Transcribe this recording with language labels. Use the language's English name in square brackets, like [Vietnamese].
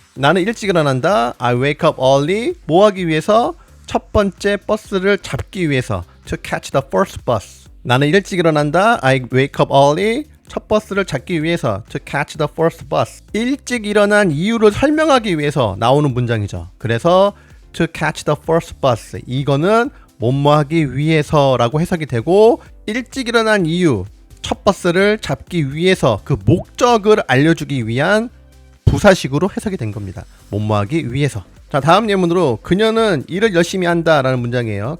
[Korean] 나는 일찍 일어난다. [English] I wake up early. [Korean] 뭐 하기 위해서? 첫 번째 버스를 잡기 위해서. [English] To catch the first bus. [Korean] 나는 일찍 일어난다. [English] I wake up early. [Korean] 첫 버스를 잡기 위해서. [English] To catch the first bus. [Korean] 일찍 일어난 이유를 설명하기 위해서 나오는 문장이죠. 그래서 [English] to catch the first bus. [Korean] 이거는 뭐뭐하기 위해서라고 해석이 되고, 일찍 일어난 이유, 첫 버스를 잡기 위해서 그 목적을 알려주기 위한 부사식으로 해석이 된 겁니다. 뭐뭐하기 위해서. 자, 다음 예문으로 그녀는 일을 열심히 한다 라는 문장이에요.